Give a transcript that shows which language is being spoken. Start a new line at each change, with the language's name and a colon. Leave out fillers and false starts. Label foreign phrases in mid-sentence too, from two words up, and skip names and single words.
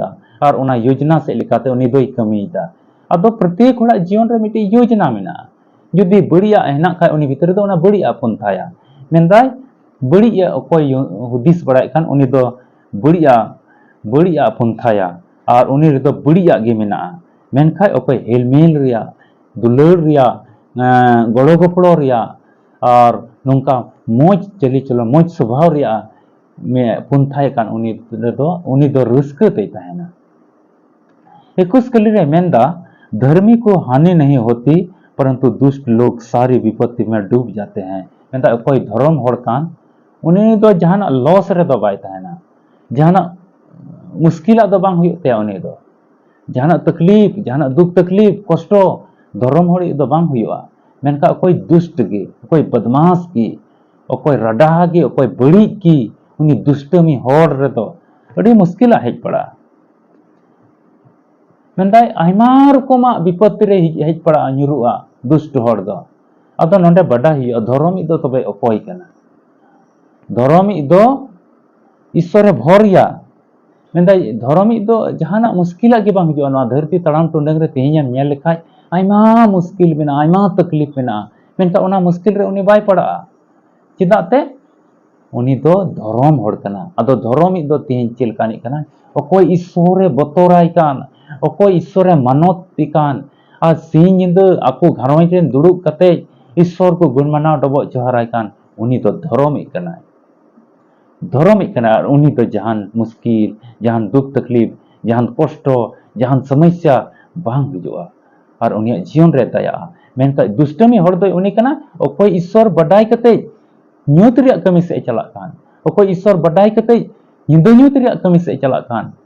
Santali: और उना योजना से लिखाते उनी दोई कमीदा अदो प्रत्येक होड़ा जीवन रे मिटे योजना मेना जुदी बड़िया हेना खाय उनी भीतर दो उना बड़िया पुंथाया मेनदाय बड़िया कोई हुदिस बड़ाय खान उनी दो बड़िया पुंथाया और उनी रे दो बड़िया गे मेना मेनखाय ओकोय हेलमेल रिया दुलड़ रिया गड़ो गपड़ो रिया और नोंका मोज चली चलो मोज स्वभाव रिया में पुंथाए कान उनी दो रस्को ते तहना 21 कली रे मेंदा
Hindi: धर्मी को हानि नहीं होती परंतु दुष्ट लोग सारी विपत्ति में डूब जाते हैं
Santali: मेंदा कोई धर्म होड़ कान उनी दो जहान लॉस रे दो बाय तहना जहान मुश्किल दो बांग हुई ते उनी दो जहान तकलीफ जहान दुख तकलीफ कष्टो धर्म होड़ दो बांग हुआ मेनका कोई दुष्ट की कोई बदमाश की कोई रडाहा की कोई बड़ी की उनी दुष्टमी होड़ रे दो अड़ी मुश्किल हेज पड़ा मेंदाय आइमा रकमा विपत्ति रे हेज पड़ा nyuruआ दुष्ट होड़ दो अदो नोंडे बड़ा हियो धर्म दो तबे अकोय कना धर्म दो ईश्वर भोरिया मेंदाय धर्म दो जहाना मुश्किल के बांग हियो ना धरती तड़ाम टुंडंग रे तेहियाम नेल लेखाय आइमा मुश्किल मेना आइमा तकलीफ मेना मेनका उना मुश्किल रे उनी बाय पड़ा चिदाते उनी दो धर्म होड़ कना अदो धर्म दो तिहिं चिलकानी कना ओकोय ईश्वरे बतोराय कान ओकोय ईश्वरे मानत कान आ सिंह निंद आको घरों रे दुड़ुब कते ईश्वर को गुण मनाव डबो जोहाराय कान उनी दो धर्म कना उनी दो जहान मुश्किल जहान दुख तकलीफ जहान कष्ट जहान समस्या बांग हिजुआ और उनी जीवन रे दया मेनका दुष्टमी होड़ दो उनी कना ओकोय ईश्वर बडाई कते न्यूत रिया कमी से चला कान ओकोय ईश्वर बडाई कते निंदा न्यूत रिया कमी से चला कान